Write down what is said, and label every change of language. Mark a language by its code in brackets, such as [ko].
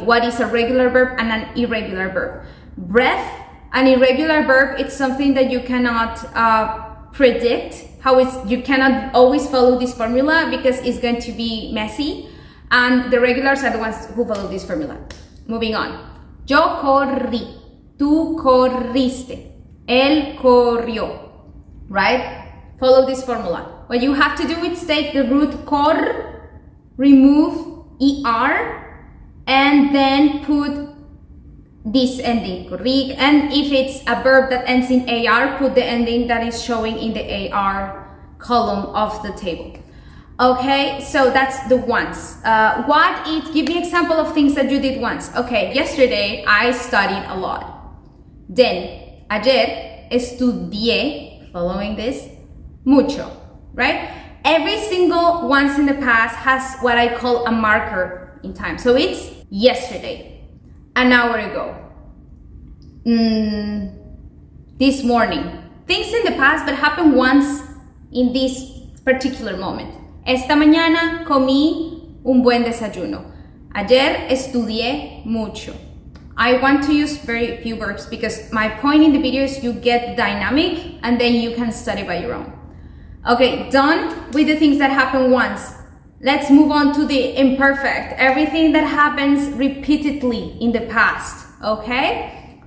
[en] What is a regular verb and an irregular verb? Breath, an irregular verb, it's something that you cannot predict. You cannot always follow this formula because it's going to be messy, and the regulars are the ones who follow this formula. Moving on. [es] Yo corrí, tú corriste, él corrió, right? [en] Follow this formula. What you have to do is take the root cor, remove er, and then put this ending, corrí, and if it's a verb that ends in ar, put the ending that is showing in the ar column of the table. Okay, so that's the once. Give me an example of things that you did once. Okay, yesterday I studied a lot. Then, [es] ayer estudié, [en] following this, mucho, right? Every single once in the past has what I call a marker in time. So it's yesterday, an hour ago, this morning. Things in the past but happen once in this particular moment. [es] Esta mañana comí un buen desayuno. Ayer estudié mucho. [en] I want to use very few verbs because my point in the video is you get dynamic and then you can study by your own. Okay, done with the things that happen once. Let's move on to the imperfect. Everything that happens repeatedly in the past, okay?